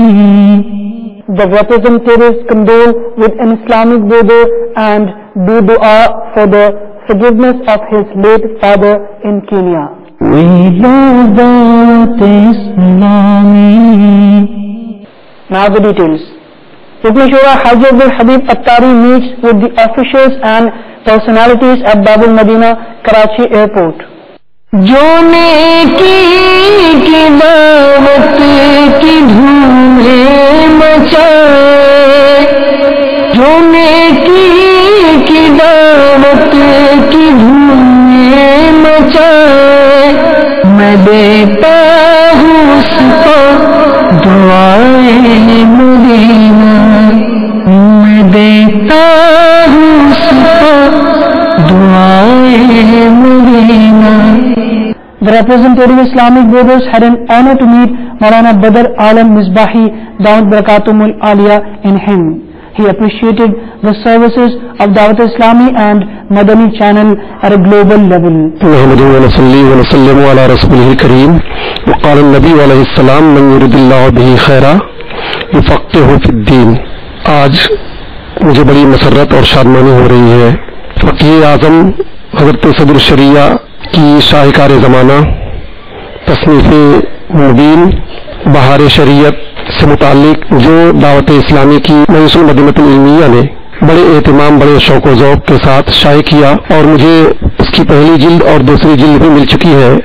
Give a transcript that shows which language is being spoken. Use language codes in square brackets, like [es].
[en] The representatives condole with an Islamic brother and do dua for the forgiveness of his late father in Kenya. We love Dawat Islami. Now the details. Rukn Shura Haji Abdul Habib Attari meets with the officials and personalities at Babul Madina, Karachi Airport. [ur] جو نیکی کی دعوت کی دھومیں مچائے، جو نیکی کی دعوت کی دھومیں مچائے، میں دیتا ہوں اس کو دعائیں مدینہ، میں دیتا ہوں اس کو دعائیں مدینہ. [en] The representative Islamic brothers had an honor to meet Maulana Badr Alam Misbahi Dawat Barakatumul Aliyah in Hind. He appreciated the services of Dawat Islami and Madani channel at a global level. [ar] نحمده ونصلي ونسلم على رسوله الكريم وقال النبي عليه السلام من يرد الله به خيرا يفقهه في الدين. [ur] آج مجھے بڑی مسرت اور شادمانی ہو رہی ہے. فقیہ اعظم حضرت صدر الشریعہ کی شاہکار زمانہ تصنیف مبین بہار شریعت سے متعلق جو دعوت اسلامی کی مجلس المدینہ العلمیہ نے بڑے اہتمام بڑے شوق و ذوق کے ساتھ شائع کیا، اور مجھے اس کی پہلی جلد اور دوسری جلد بھی مل چکی ہے.